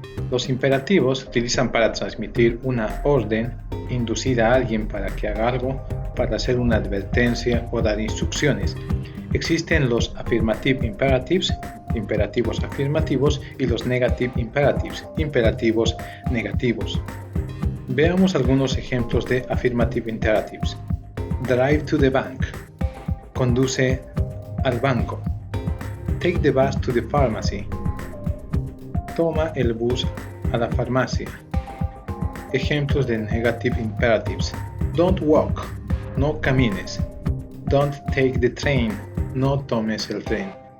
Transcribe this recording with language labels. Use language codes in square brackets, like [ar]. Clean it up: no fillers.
[es] Los imperativos se utilizan para transmitir una orden, inducir a alguien para que haga algo, para hacer una advertencia o dar instrucciones. Existen los affirmative imperatives, imperativos afirmativos, y los negative imperatives, imperativos negativos. Veamos algunos ejemplos de affirmative imperatives. [en] Drive to the bank. [es] Conduce al banco. [en] Take the bus to the pharmacy. [es] Toma el bus a la farmacia. Ejemplos de negative imperatives. [en] Don't walk. [es] No camines. [en] Don't take the train. [es] No tomes el tren.